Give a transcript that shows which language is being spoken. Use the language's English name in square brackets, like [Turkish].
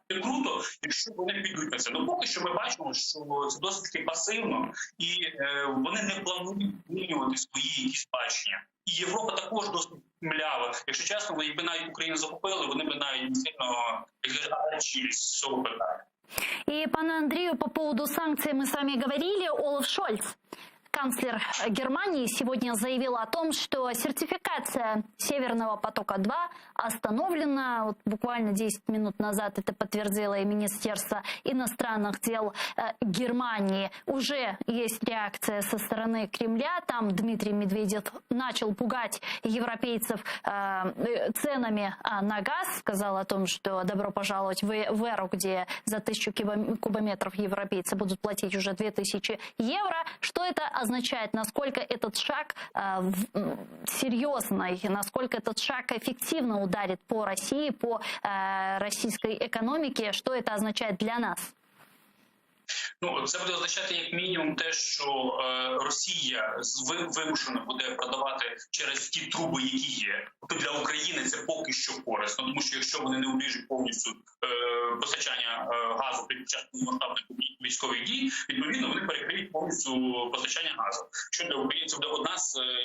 [Ukrainian] Це круто, якщо вони підуть на це. Поки що ми бачимо, що це досить таки пасивно, і вони не планують змінювати свої якісь бачення. І Європа також досить млява. Якщо чесно, якби навіть Україну захопили, вони б навіть не сильно речились з цього питання. [Russian] И, пане Андрею, по поводу санкций мы с вами говорили. Олаф Шольц, канцлер Германии, сегодня заявил о том, что сертификация Северного потока-2 остановлена. Вот буквально 10 минут назад это подтвердило и Министерство иностранных дел Германии. Уже есть реакция со стороны Кремля. Там Дмитрий Медведев начал пугать европейцев ценами на газ. Сказал о том, что добро пожаловать в эру, где за 1000 кубометров европейцы будут платить уже 2000 евро. Что это означает, насколько этот шаг серьезный, насколько этот шаг эффективно ударит по России, по российской экономике, что это означает для нас? [Ukrainian] Це буде означати як мінімум те, що Росія вимушена буде продавати через ті труби, які є. Тобто для України це поки що корисно, тому що якщо вони не обріжуть повністю постачання газу під час масштабних військових дій, відповідно вони перекриють повністю постачання газу. Що для України це буде одна з